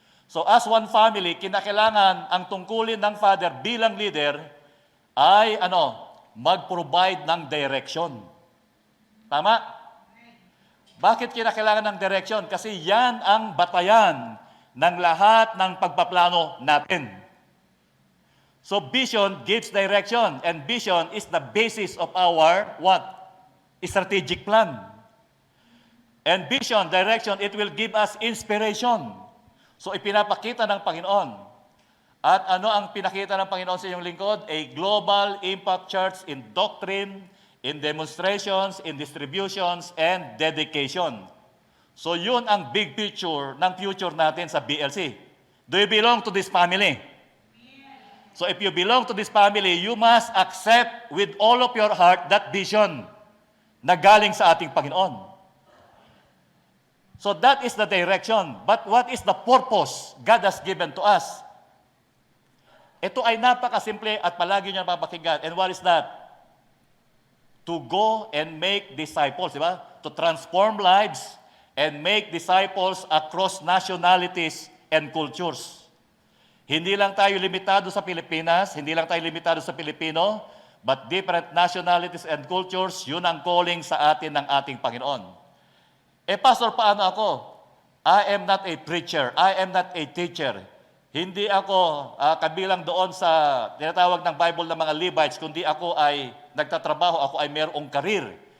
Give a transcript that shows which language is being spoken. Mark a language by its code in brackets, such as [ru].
[en] So as one family, [tl] kinakailangan ang tungkulin ng Father bilang leader ay mag-provide ng direction. Tama? Bakit kinakailangan ng direction? Kasi yan ang batayan ng lahat ng pagpaplano natin. [en] So vision gives direction, and vision is the basis of our what? Strategic plan. And vision, direction, it will give us inspiration. [tl] So ipinapakita ng Panginoon. At ano ang pinakita ng Panginoon sa inyong lingkod? [en] A global impact church in doctrine, in demonstrations, in distributions, and dedication. [tl] So yun ang big picture ng future natin sa BLC. [en] Do you belong to this family? So if you belong to this family, you must accept with all of your heart that vision [tl] na galing sa ating Panginoon. [en] So that is the direction. But what is the purpose God has given to us? [tl] Ito ay napakasimple at palagi niyo napapakinggan. [en] And what is that? To go and make disciples, [tl] di ba? [en] To transform lives and make disciples across nationalities and cultures. [tl] Hindi lang tayo limitado sa Pilipinas, hindi lang tayo limitado sa Pilipino, [en] but different nationalities and cultures, [tl] yun ang calling sa atin ng ating Panginoon. Pastor, paano ako? [en] I am not a preacher. I am not a teacher. [tl] Hindi ako kabilang doon sa tinatawag ng Bible ng mga Levites, kundi ako ay nagtatrabaho, ako ay mayroong karir.